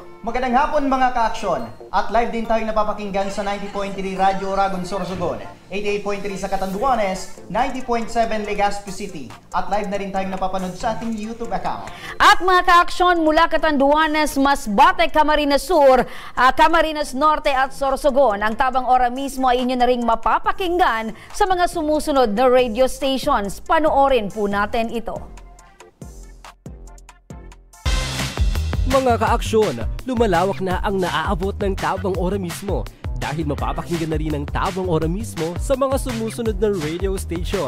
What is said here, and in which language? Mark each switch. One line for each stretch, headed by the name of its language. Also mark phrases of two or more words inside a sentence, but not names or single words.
Filipino: Magandang hapon mga ka-aksyon. At live din tayo napapakinggan sa 90.3 Radyo Oragon, Sorsogon, 88.3 sa Catanduanes, 90.7 Legazpi City. At live na rin tayong napapanood sa ating YouTube account. At mga ka-aksyon mula Catanduanes, Masbate, Camarines Sur, Camarines Norte at Sorsogon, ang Tabang Ora mismo ay inyo na ring mapapakinggan sa mga sumusunod na
English: radio stations.
Filipino: Panoorin po natin ito. Mga ka-aksyon, lumalawak na ang naaabot ng Tabang Ora mismo dahil mapapakinggan na rin ang Tabang Ora mismo sa mga sumusunod na
English: radio station.